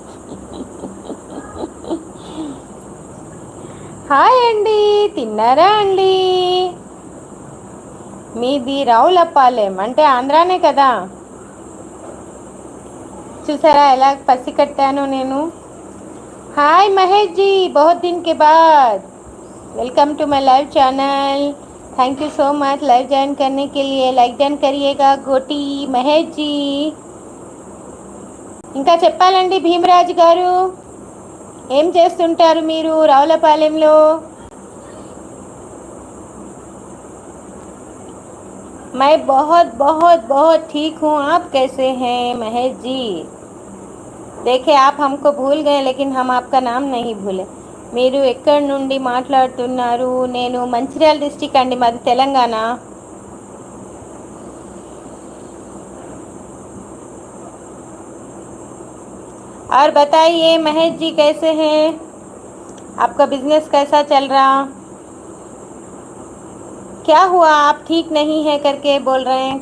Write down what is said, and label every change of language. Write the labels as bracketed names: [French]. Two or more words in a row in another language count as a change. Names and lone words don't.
[Telugu] హాయ్ అండి, తిన్నారా అండి? మీది రావులపాలెం అంటే ఆంధ్రానే కదా. చూసారా ఎలా పసి కట్టాను నేను. [Hindi] హాయ్ మహేష్ जी, बहुत दिन के बाद [English] welcome to my live channel. thank you so much live join [Hindi] करने के लिए. [English] like done [Hindi] करिएगा गोटी మహేష్ जी. [Telugu] ఇంకా చెప్పాలండి భీమరాజు గారు, ఏం చేస్తుంటారు మీరు రావులపాలెంలో? [Hindi] मैं बहुत बहुत बहुत ठीक हूँ. आप कैसे हैं महेश जी? देखिए आप हमको भूल गए लेकिन हम आपका नाम नहीं भूले. [Telugu] మీరు ఎక్కడి నుండి మాట్లాడుతున్నారు? నేను మంచిర్యాల డిస్ట్రిక్ట్ అండి, మాది తెలంగాణ. [Hindi] और बताइए महेश जी कैसे हैं? आपका बिजनेस कैसा चल रहा? क्या हुआ, आप ठीक नहीं है करके बोल रहे हैं?